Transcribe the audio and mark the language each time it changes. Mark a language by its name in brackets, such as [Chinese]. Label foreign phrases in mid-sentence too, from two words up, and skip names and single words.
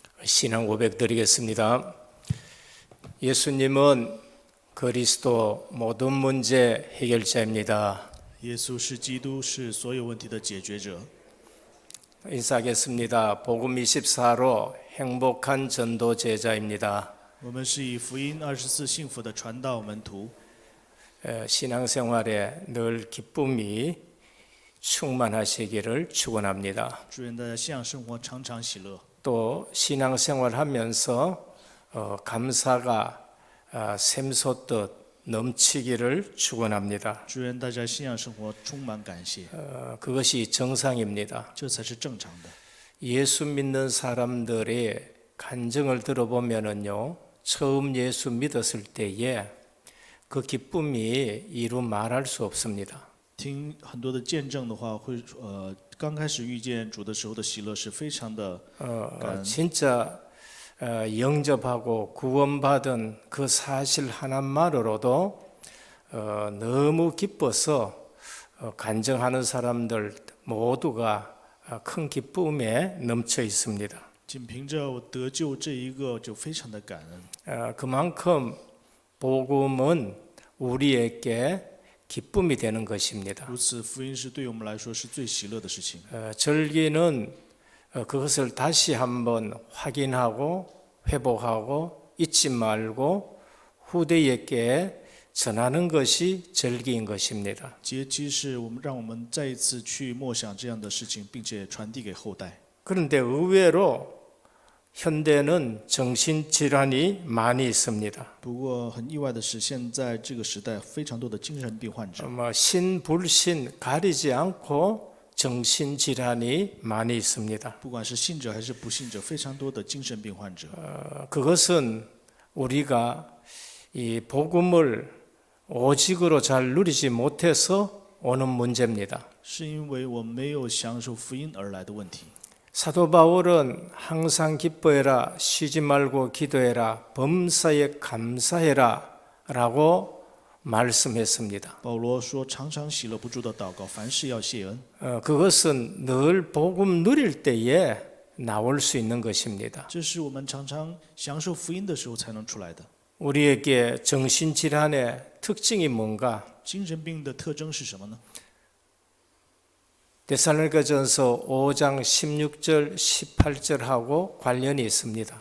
[Korean] 신앙 고백 드리겠습니다. 예수님은 그리스도 모든 문제 해결자입니다. [Chinese] 耶稣是基督，是所有问题的解决者。 [Korean] 인사하겠습니다. 복음 24로 행복한 전도 제자입니다. [Chinese] 我们是以福音24幸福的传道门徒， [Korean] 신앙생활에 늘 기쁨이 충만하시기를 축원합니다. [Chinese] 祝愿大家信仰生活常常喜乐。 [Korean] 또 신앙생활하면서 감사가 샘솟듯 넘치기를 축원합니다. [Chinese] 祝愿大家信仰生活充满感谢， [Korean] 그것이 정상입니다. [Chinese] 这才是正常的。 [Korean] 예수 믿는 사람들의 간증을 들어보면은요, 처음 예수 믿었을 때에 그 기쁨이 이루 말할 수 없습니다. [Chinese] 听很多的见证的话，会刚开始遇见主的时候的喜乐是非常的感恩。 [Korean] 진짜 영접하고 구원받은 그 사실 하나만으로도 너무 기뻐서 간증하는 사람들 모두가 큰 기쁨에 넘쳐 있습니다. [Chinese] 仅凭着我得救这一个，就非常的感恩。 [Korean] 그만큼 복음은 우리에게 기쁨이 되는 것입니다. [Chinese] 如此，福音是对我们来说是最喜乐的事情。 [Korean] 절기는 그것을 다시 한번 확인하고 회복하고 잊지 말고 후대에게 전하는 것이 절기인 것입니다. [Chinese] 节期是让我们再一次去默想这样的事情，并且传递给后代。 [Korean] 그런데 의외로 현대는 정신질환이 많이 있습니다. [Chinese] 不过很意外的是，现在这个时代非常多的精神病患者， [Korean] 신불신 가리지 않고 정신질환이 많이 있습니다. [Chinese] 不管是信者还是不信者，非常多的精神病患者。 [Korean] 그것은 우리가 이 복음을 오직으로 잘 누리지 못해서 오는 문제입니다. [Chinese] 是因为我们没有享受福音而来的问题。 [Korean] 사도 바울은 항상 기뻐해라, 쉬지 말고 기도해라, 범사에 감사해라 라고 말씀했습니다. [Chinese] 保罗说：“常常喜乐不住的祷告，凡事要谢恩。 [Korean] 그것은 늘 복음 누릴 때에 나올 수 있는 것입니다. [Chinese] 这是我们常常享受福音的时候才能出来的。 [Korean] 우리에게 정신질환의 특징이 뭔가? [Chinese] 精神病的特征是什么呢？ [Korean] 데살로니가전서 5장 16절 18절하고 관련이 있습니다.